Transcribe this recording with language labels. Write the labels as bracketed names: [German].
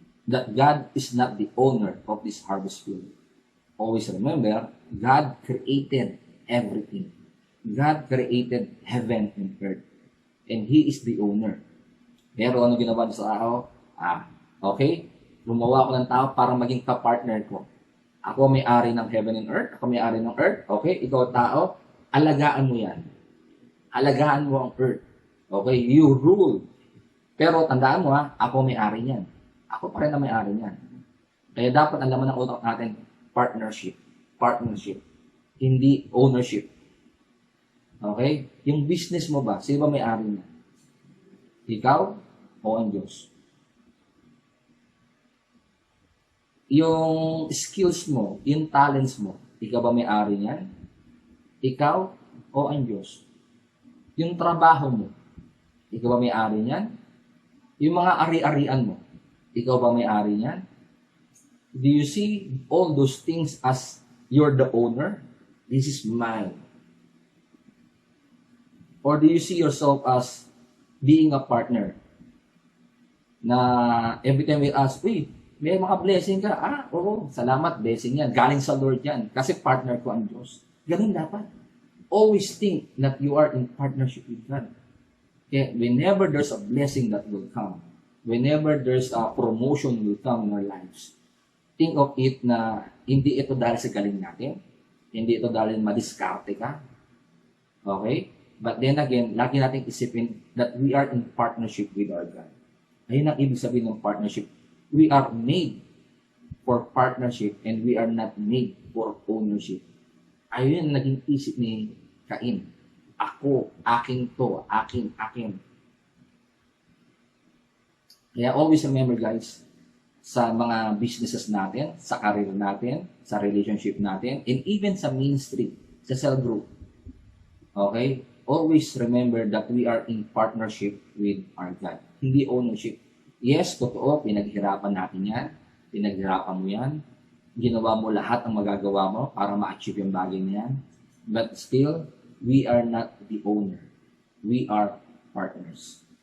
[English] That God is not the owner of this harvest field. Always remember, God created everything. God created heaven and earth. And He is the owner. [Filipino] Pero ano ginawa niya sa tao? Okay, gumawa ko ng tao para maging ka-partner ko. Ako may-ari ng heaven and earth. Ako may-ari ng earth. Okay, ikaw tao, alagaan mo yan. Alagaan mo ang earth. [English] Okay, you rule. [Filipino] Pero tandaan mo ako may-ari niyan. Ako pa rin na may-ari niyan. Kaya dapat ang laman ng utak natin, partnership. Partnership. Hindi ownership. Okay? Yung business mo ba, sino ba may-ari niya? Ikaw o ang Diyos? Yung skills mo, yung talents mo, ikaw ba may-ari niyan? Ikaw o ang Diyos? Yung trabaho mo, ikaw ba may-ari niyan? Yung mga ari-arian mo, ikaw ba may-ari niyan? [English] Do you see all those things as you're the owner? This is mine. Or do you see yourself as being a partner? [Filipino] Na [English] every time we ask, [Filipino] uy, may mga blessing ka. Oo, salamat, blessing yan. Galing sa Lord yan. Kasi partner ko ang Diyos. Ganun dapat. [English] Always think that you are in partnership with God. Okay? Whenever there's a blessing that will come, whenever there's a promotion will come in our lives, think of it [Filipino] na hindi ito dahil sa galing natin. Hindi ito dahil madiskarte ka. Okay? [English] But then again, [Filipino] lagi natin isipin [English] that we are in partnership with our God. [Filipino] Ayun ang ibig sabihin ng partnership. [English] We are made for partnership and we are not made for ownership. [Filipino] Ayun ang naging isip ni Cain. Ako, aking to, akin. Kaya [English] always remember guys, [Filipino] sa mga businesses natin, sa career natin, sa relationship natin, and even sa ministry, sa cell group. Okay? [English] Always remember that we are in partnership with our God. [Filipino] Hindi ownership. Yes, totoo, pinaghirapan natin yan. Pinaghirapan mo yan. Ginawa mo lahat ang magagawa mo para ma-achieve yung bagay na yan. [English] But still, we are not the owner. We are partners.